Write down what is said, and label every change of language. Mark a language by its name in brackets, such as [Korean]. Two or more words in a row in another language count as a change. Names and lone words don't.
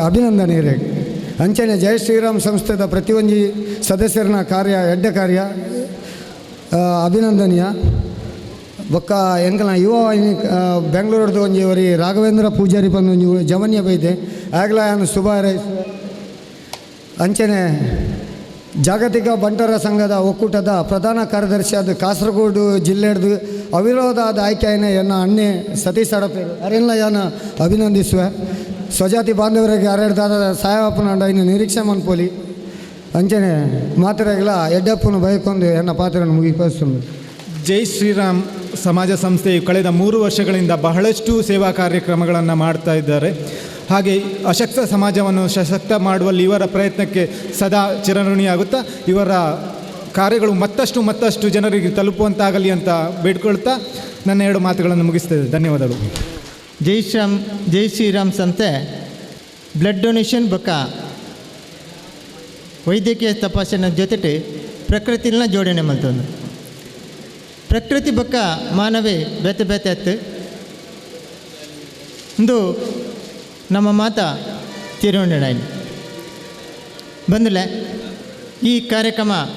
[Tulu] ಅಭಿನಂದನೆ ಇರೇಗೆ ಅಂಚನೆ ಜೈ ಶ್ರೀರಾಮ್ ಸಂಸ್ಥೆದ ಪ್ರತಿಯೊಂದು ಸದಸ್ಯರನ್ನ ಕಾರ್ಯ ಎಡ್ಡೆ ಕಾರ್ಯ ಅಭಿನಂದನೀಯ ಬೊಕ್ಕ ಎಂಕಲ್ನ ಯುವ ಬೆಂಗಳೂರದ್ದು ಒಂಜಿ ಅವರಿ ರಾಘವೇಂದ್ರ ಪೂಜಾರಿ ಬಂದು ಒಂಜಿ ಜವನ್ಯ ಬೈದೆ ಆಗ್ಲ ಶುಭ ಹಾರೈಸುವೆ ಅಂಚನೆ ಜಾಗತಿಕ ಬಂಟರ ಸಂಘದ ಒಕ್ಕೂಟದ ಪ್ರಧಾನ ಕಾರ್ಯದರ್ಶಿಯಾದ ಕಾಸರಗೋಡು ಜಿಲ್ಲೆಡ್ದು ಅವಿರೋಧವಾದ ಆಯ್ಕೆಯನ್ನು ಎನ್ನ ಅಣ್ಣೆ ಸತೀಶ್ ಅಡಪೇರು ಅರೆಲ್ಲ ಯಾನ ಅಭಿನಂದಿಸುವೆ. ಸ್ವಜಾತಿ ಬಾಂಧವರಿಗೆ ಅರೆಡ್ದಾದ ಸಹಾಯಪ್ಪನ ಇನ್ನು ನಿರೀಕ್ಷೆ ಮನ್ಪೋಲಿ ಅಂಚನೆ ಮಾತ್ರೆಗಳ ಎಡ್ಡಪ್ಪನ ಬಯಕೊಂದು ಎನ್ನ ಪಾತ್ರವನ್ನು ಮುಗಿಪಡಿಸುವುದು. [Kannada] ಜೈ ಶ್ರೀರಾಮ್ ಸಮಾಜ ಸಂಸ್ಥೆಯು ಕಳೆದ 3 ವರ್ಷಗಳಿಂದ ಬಹಳಷ್ಟು ಸೇವಾ ಕಾರ್ಯಕ್ರಮಗಳನ್ನು ಮಾಡ್ತಾ ಇದ್ದಾರೆ. ಹಾಗೆ ಅಶಕ್ತ ಸಮಾಜವನ್ನು ಸಶಕ್ತ ಮಾಡುವಲ್ಲಿ ಇವರ ಪ್ರಯತ್ನಕ್ಕೆ ಸದಾ ಚಿರಋಣಿಯಾಗುತ್ತಾ ಇವರ ಕಾರ್ಯಗಳು ಮತ್ತಷ್ಟು ಜನರಿಗೆ ತಲುಪುವಂತಾಗಲಿ ಅಂತ ಬೇಡ್ಕೊಳ್ತಾ ನನ್ನ 2 ಮಾತುಗಳನ್ನು ಮುಗಿಸ್ತೇವೆ. ಧನ್ಯವಾದಗಳು. [Tulu] ಜೈ ಶ್ರೀರಾಮ್ ಸಂಸ್ಥೆ [English] blood donation [Tulu] ಬೊಕ್ಕ ವೈದ್ಯಕೀಯ ತಪಾಸಣೆ ಜೊತೆಗೆ ಪ್ರಕೃತಿನ ಜೋಡಣೆ ಮಾಡ್ತಂದು ಪ್ರಕೃತಿ ಬೊಕ್ಕ ಮಾನವೇ ಬೇತೆ ಬೇತೆ ಅತ್ತು ಇಂದು ನಮ್ಮ ಮಾತ ತಿರುವಣ್ಣಾಯಿ ಬಂದಲೆ ಈ ಕಾರ್ಯಕ್ರಮ